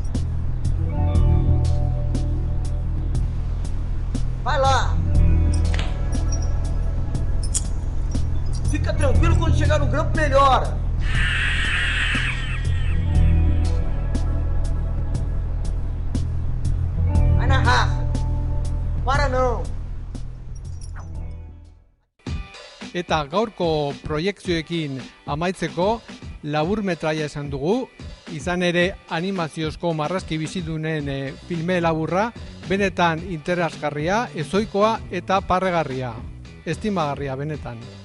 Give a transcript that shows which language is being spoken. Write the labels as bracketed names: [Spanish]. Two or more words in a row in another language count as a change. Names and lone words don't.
[Portuguese] Vai lá. Fica tranquilo, quando chegar no grampo melhora. Vai na raça. Para não. [Basque] Eta gaurko proiekzioekin amaitzeko laburmetraia esan dugu, izan ere animaziozko marrazki bizidunen filme laburra, benetan interesgarria, ezoikoa eta parregarria, estimagarria benetan.